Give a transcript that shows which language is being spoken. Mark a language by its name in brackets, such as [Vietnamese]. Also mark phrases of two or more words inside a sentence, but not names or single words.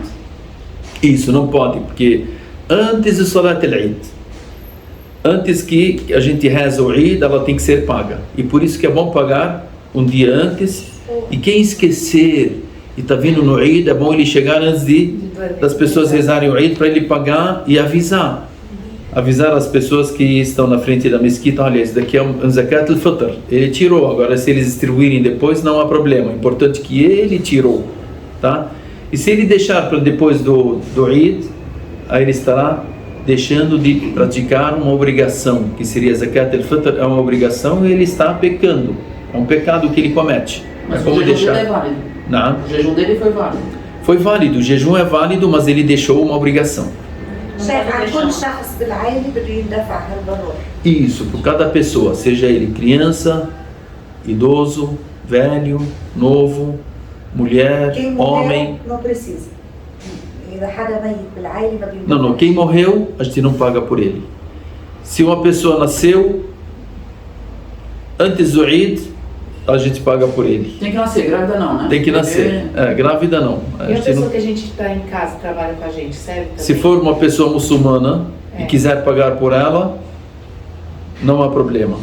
[Portuguese] Isso, não pode, porque antes do [Arabic] صلاة العيد, [Portuguese] antes que a gente reza o Eid, ela tem que ser paga. E por isso que é bom pagar um dia antes. E quem esquecer e está vindo no Eid, é bom ele chegar antes das pessoas rezarem o Eid para ele pagar e avisar. avisar as pessoas que estão na frente da mesquita, olha, esse daqui é um [Arabic] زكاة الفطر, [Portuguese] ele tirou, agora se eles distribuírem depois não há problema, o importante é que ele tirou, tá? E se ele deixar para depois do Eid, aí ele estará deixando de praticar uma obrigação, que seria [Arabic] زكاة الفطر, [Portuguese] é uma obrigação e ele está pecando, é um pecado que ele comete. Mas como o jejum deixar? dele é válido. Não. O jejum dele foi válido. Foi válido, o jejum é válido, mas ele deixou uma obrigação. [Arabic] شايف على كل شخص بالعائلة بده يندفع هالبنور. [Portuguese] Isso, por cada pessoa, seja ele criança, idoso, velho, novo, mulher, Quem homem. morreu não precisa. [Arabic] إذا حدا ميت بالعائلة ما بيندفع. [Portuguese] Não, quem morreu, a gente não paga por ele. Se uma pessoa nasceu antes do Eid, a gente paga por ele. Tem que nascer, grávida não, né? Tem que nascer. Grávida não. E a gente pessoa não... que a gente está em casa, trabalha com a gente, serve também? Se for uma pessoa muçulmana e quiser pagar por ela, não há problema.